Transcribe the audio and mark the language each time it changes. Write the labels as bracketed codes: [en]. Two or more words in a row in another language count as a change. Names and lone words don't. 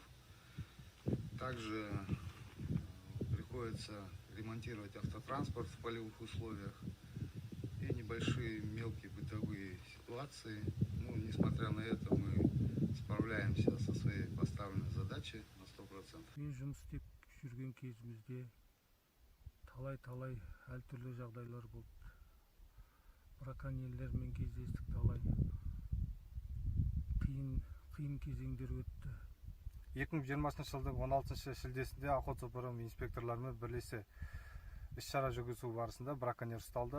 [ru] Также приходится ремонтировать автотранспорт в полевых условиях и небольшие мелкие бытовые ситуации. Ну, несмотря на это, мы справляемся со своей поставленной задачей на 100%. [kk] Мен жұмыс істеп жүрген кезімізде талай әртүрлі жағдайлар болды. Браконьерлермен кездестік, талай қиын кезеңдер өтті. 2020 жылдың 16 шілдесінде охотзоопром инспекторларымен бірлесе іс-шара жүргізу барысында браконьер ұсталды.